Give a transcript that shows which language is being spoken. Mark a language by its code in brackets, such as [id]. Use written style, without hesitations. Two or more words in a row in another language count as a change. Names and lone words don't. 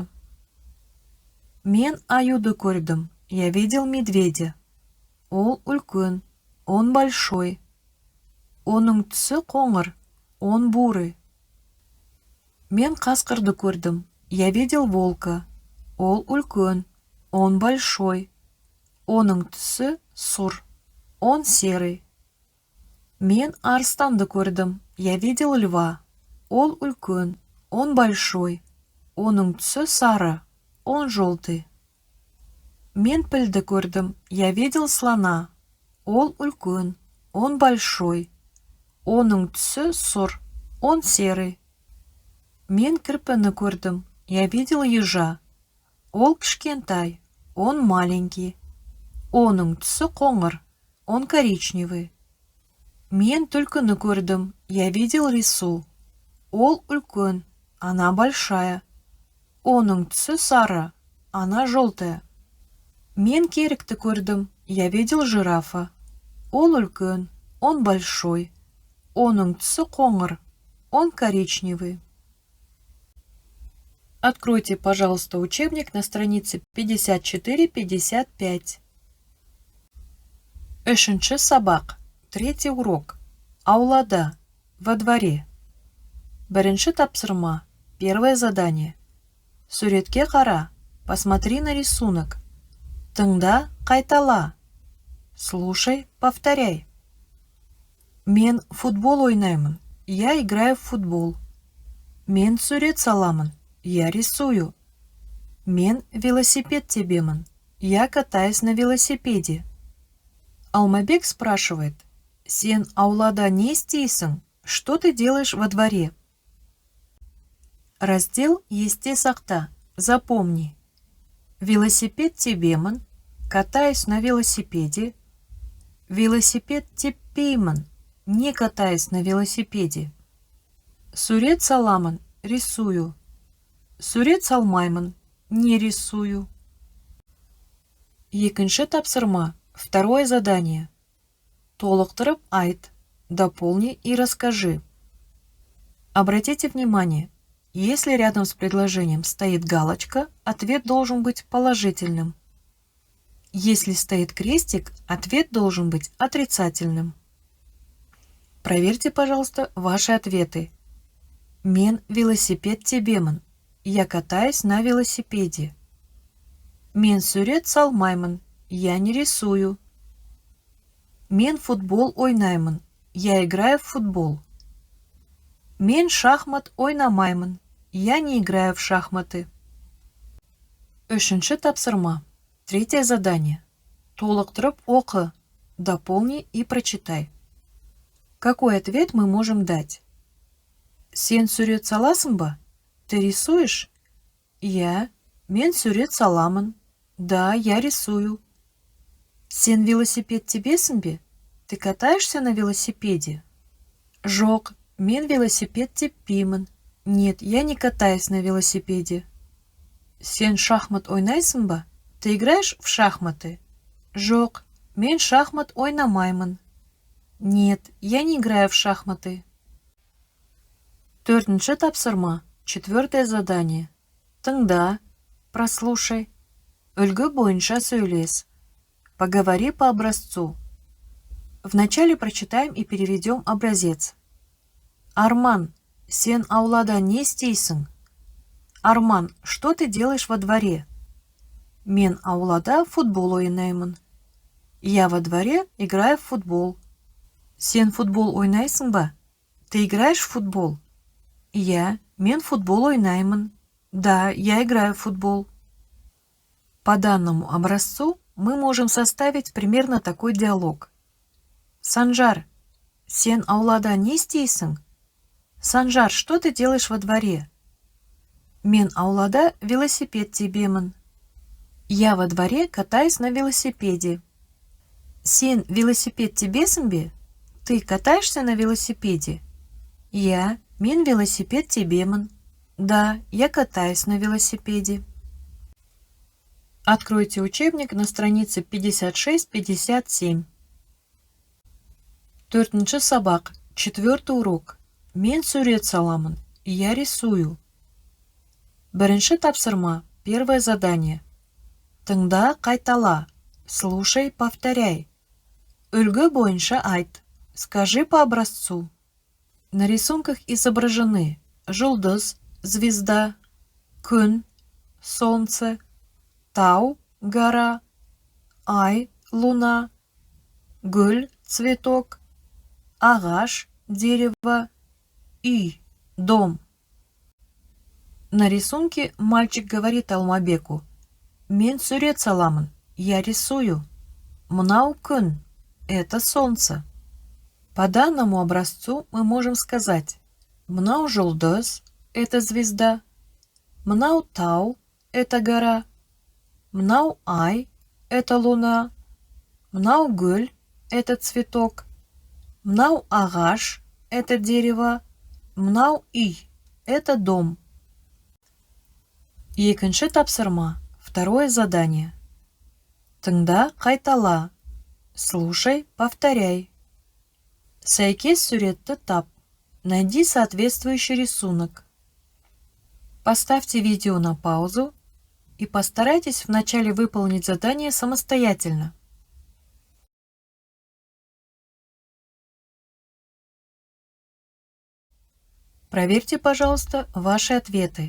[kk] Мен аюды көрдім. [ru] Я видел медведя. [kk] Ол үлкен. [ru] Он большой. [kk] Оның түсі қоңыр. [ru] Он бурый. [kk] Мен қасқырды көрдім. [ru] Я видел волка. [kk] Ол үлкен. [ru] Он большой. [kk] Оның түсі сұр. [ru] Он серый. [kk] Мен арыстанды көрдім. [ru] Я видел льва. [kk] Ол үлкен. [ru] Он большой. [kk] Оның түсі сары. [ru] Он желтый. [kk] Мен пілді көрдім. [ru] Я видел слона. [kk] Ол үлкен. [ru] Он большой. [kk] Оның түсі сұр. [ru] Он серый. [kk] Мен кірпіні көрдім. [ru] Я видел ежа. [kk] Ол кішкентай. [ru] Он маленький. [kk] Оның түсі қоңыр. [ru] Он коричневый. [kk] Мен түлкіні көрдім. [ru] Я видел рису. [kk] Ол үлкен. [ru] Она большая. [kk] Оның түсі сары. [ru] Она желтая. [kk] Мен керікті көрдім. [ru] Я видел жирафа. [kk] Ол үлкен. [ru] Он большой. [kk] Оның түсі қоңыр. [ru] Он коричневый. Откройте, пожалуйста, учебник на странице 54-55. [kk] Үшінші сабақ. [ru] Третий урок. Аулада. Во дворе. [kk] Бірінші тапсырма. [ru] Первое задание. [kk] Суретке қара. [ru] Посмотри на рисунок. [kk] Тыңда, қайтала. [ru] Слушай, повторяй. [kk] Мен футбол ойнаймын. [ru] Я играю в футбол. [kk] Мен сурет саламын. [ru] Я рисую. [kk] Мен велосипед тебемін. [ru] Я катаюсь на велосипеде. Алмабек спрашивает. [kk] Сен аулада не істейсің? [ru] Что ты делаешь во дворе? Раздел [kk] «Есте сақта». Запомни. Велосипед тебемін. [ru] Катаюсь на велосипеде. [kk] Велосипед теппеймін. [ru] Не катаюсь на велосипеде. [kk] Сурет саламын. Рисую. Сурет салмаймын. [ru] Не рисую. [kk] Екінші тапсырма. [ru] Второе задание. [kk] Толықтырып айт. [ru] Дополни и расскажи. Обратите внимание, если рядом с предложением стоит галочка, ответ должен быть положительным. Если стоит крестик, ответ должен быть отрицательным. Проверьте, пожалуйста, ваши ответы. [kk] Мен велосипед тебемін. [ru] Я катаюсь на велосипеде. [kk] Мен сурет салмаймын. [ru] Я не рисую. [kk] Мен футбол ойнаймын. [ru] Я играю в футбол. [kk] Мен шахмат ойнамаймын. [ru] Я не играю в шахматы. [kk] Үшінші тапсырма. [ru] Третье задание. [kk] Толықтырып оқы. [ru] Дополни и прочитай. Какой ответ мы можем дать? [kk] Сен сурет саласың ба? [ru] Ты рисуешь? Я. [kk] Мен сурет саламын. [ru] Да, я рисую. [kk] Сен велосипед тебесің бе? [ru] Ты катаешься на велосипеде? [kk] Жоқ, мен велосипед теппеймін. [ru] Нет, я не катаюсь на велосипеде. [kk] Сен шахмат ойнайсың ба? [ru] Ты играешь в шахматы? [kk] Жоқ, Мен шахмат ойнамаймын. [ru] Нет, я не играю в шахматы. [kk] Төртінші тапсырма. [ru] Четвертое задание. Тыңда, прослушай. [kk] Үлгі бойынша сөйлес. [ru] Поговори по образцу. Вначале прочитаем и переведем образец. [kk] Арман, сен аулада не істейсің? [ru] Арман, что ты делаешь во дворе? [kk] Мен аулада футбол ойнаймын. [ru] Я во дворе играю в футбол. [kk] Сен футбол ойнайсың ба? [ru] Ты играешь в футбол? [kk] Мен футбол ойнаймын. Да, [ru] я играю в футбол. По данному образцу мы можем составить примерно такой диалог. [kk] Санжар, сен аулада не істейсің? [ru] Санжар, что ты делаешь во дворе? [kk] Мен аулада велосипед тебемін. [ru] Я во дворе катаюсь на велосипеде. [kk] Сен велосипед тебесің бе? [ru] Ты катаешься на велосипеде? [kk] Мен велосипед тебемін. [ru] Да, я катаюсь на велосипеде. Откройте учебник на странице 56-57. [kk] Төртінші сабақ, [ru] четвертый урок. [kk] Мен сурет саламын, [ru] я рисую. [kk] Бірінші тапсырма, [ru] первое задание. [kk] Тыңда, қайтала. [ru] Слушай, повторяй. [kk] Үлгі бойынша айт. [ru] Скажи по образцу. На рисунках изображены жұлдыз, звезда, күн, солнце, тау, гора, ай, луна, гүл, цветок, ағаш, дерево, үй, дом. На рисунке мальчик говорит Алмабеку: [kk] «Мен сурет саламын, [ru] я рисую. [kk] Мынау күн, [ru] это солнце». По данному образцу мы можем сказать: [kk] мынау жұлдыз, [ru] это звезда, [kk] мынау тау, [ru] это гора, [kk] мынау ай, [ru] это луна, [kk] мынау гүл, [ru] это цветок, [kk] мынау ағаш, [ru] это дерево, [kk] мынау үй, [ru] это дом. [kk] Екінші тапсырма, [ru] второе задание. [kk] Тыңда, қайтала. [ru] Слушай, повторяй. [kk] Сәйкес суретті тап. [ru] Найди соответствующий рисунок. Поставьте видео на паузу и постарайтесь вначале выполнить задание самостоятельно. Проверьте, пожалуйста, ваши ответы.